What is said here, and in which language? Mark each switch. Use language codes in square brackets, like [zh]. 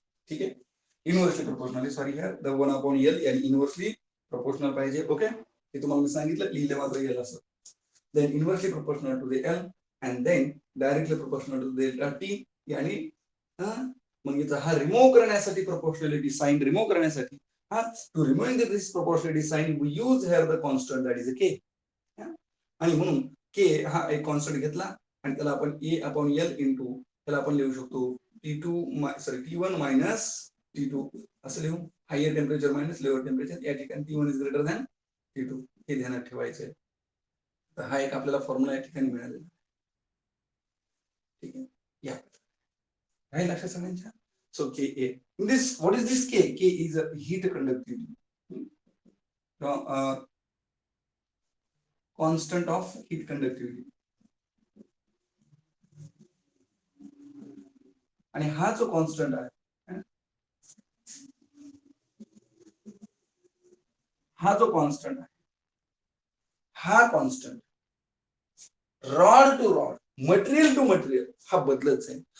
[mr] ठीक आहे, inversely proportional, sorry here the 1/L यानी इनव्हर्सली प्रोपोर्शनल पाहिजे. ओके, हे तुम्हाला मी सांगितलं, लिहिले मात्र L असं. [en] Then inversely proportional to the L and then directly proportional to delta T. [mr] यानी मग इथं हा रिमूव्ह करण्यासाठी प्रोपोर्शनॅलिटी साइन रिमूव्ह करण्यासाठी, [en] To removing this proportionality sign we use here the constant that is a K. [mr] आणि म्हणून K हा एक कॉन्स्टंट घेतला आणि त्याला आपण A/L इंटू, त्याला आपण लिहू शकतो T1 मायनस T2 असं लिहू, higher temperature minus lower temperature. या ठिकाणी [en] T1 is greater than T2 [mr] हे ध्यानात ठेवायचं आहे. तर हा एक आपल्याला फॉर्म्युला या ठिकाणी मिळालेला. ठीक आहे, या आहे लक्षात सगळ्यांच्या. [en] So Ka in this, what is this K? K is a heat conductivity, constant of heat conductivity. [mr] आणि हा जो कॉन्स्टंट आहे, हा जो कॉन्स्टंट आहे, हा constant rod to rod, material to material हा बदलत जाईल.